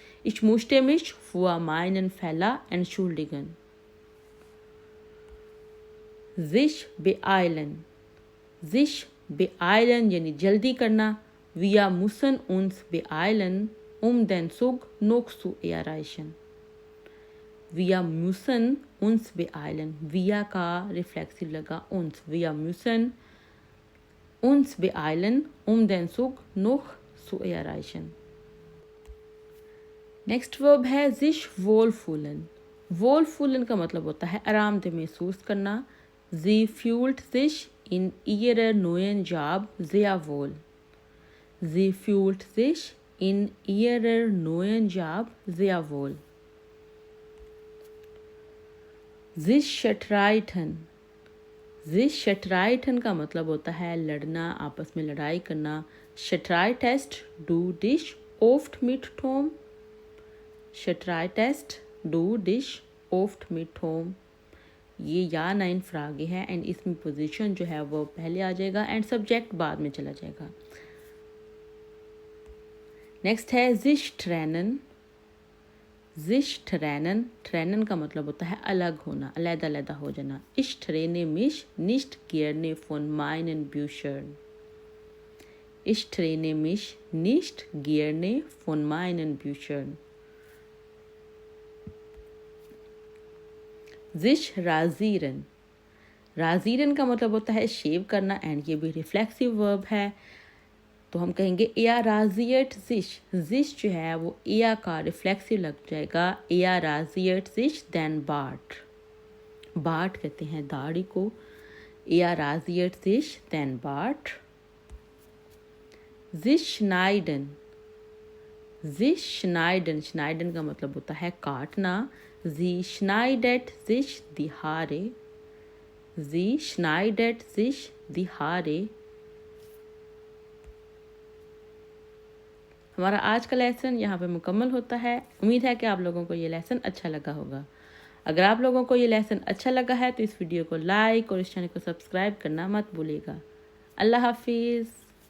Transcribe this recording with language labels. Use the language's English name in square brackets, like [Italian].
[German] Ich musste mich für meinen Fehler entschuldigen। sich beeilen। [Hindi] sich beeilen यानी जल्दी करना। [German] Wir müssen uns beeilen den Zug noch zu erreichen। wir müssen uns beeilen, wir [Hindi] का reflexive लगा [German] uns, wir müssen uns beeilen den Zug noch zu erreichen। [Hindi] Next verb है sich wohlfühlen। wohlfühlen का मतलब होता है आरामदेह महसूस करना। [German] Sie fühlt sich in ihrer neuen Job sehr wohl। Sie fühlt sich in ihrer neuen Job sehr wohl। sich streiten। [Hindi] sich streiten का मतलब होता है लड़ना, आपस में लड़ाई करना। [German] streitest du dich oft mit Tom। streitest du dich oft mit Tom। [Hindi] ये या नाइन फ्रागे है, एंड इसमें पोजीशन जो है वो पहले आ जाएगा एंड सब्जेक्ट बाद में चला जाएगा। नेक्स्ट है sich trennen। sich trennen, trennen का मतलब होता है अलग होना, अलग-अलग हो जाना। [German] Ich trenne mich nicht gerne von meinen Büchern। Ich trenne mich nicht gerne von meinen Büchern। sich rasieren। [Hindi] rasieren का मतलब होता है शेव करना, एंड ये भी रिफ्लेक्सिव वर्ब है, तो हम कहेंगे [German] er rasiert sich। [Hindi] sich जो है वो er का रिफ्लेक्सिव लग जाएगा। [German] er rasiert sich den Bart। [Hindi] Bart कहते हैं दाढ़ी को। [German] er rasiert sich den Bart। sich schneiden। sich schneiden, schneiden [Hindi] का मतलब होता है काटना। [German] Sie schneidet sich die Haare। Sie schneidet sich die Haare। [Hindi] हमारा आज का लेसन यहाँ पे मुकम्मल होता है। उम्मीद है कि आप लोगों को ये लेसन अच्छा लगा होगा। अगर आप लोगों को ये लेसन अच्छा लगा है तो इस वीडियो को लाइक और इस चैनल को सब्सक्राइब करना मत भूलिएगा। अल्लाह हाफिज़।